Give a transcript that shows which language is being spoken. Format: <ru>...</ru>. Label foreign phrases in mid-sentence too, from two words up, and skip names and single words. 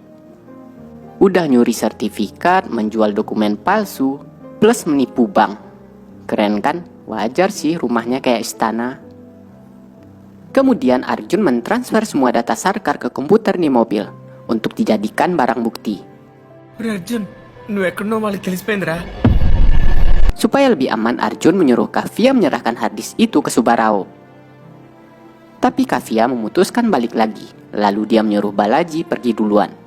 <id>Udah nyuri sertifikat, menjual dokumen palsu, plus menipu bank. Keren kan? Wajar sih rumahnya kayak istana. Kemudian Arjun mentransfer semua data Sarkar ke komputer di mobil untuk dijadikan barang bukti.</id> <te>Arjun, నువ్వు ఎక్కడున్నావు వాళ్ళకి తెలిసిపోయిందిరా.</te> <id>Supaya lebih aman, Arjun menyuruh Kavia menyerahkan harddisk itu ke Subarao. Tapi Kavia memutuskan balik lagi, lalu dia menyuruh Balaji pergi duluan.</id>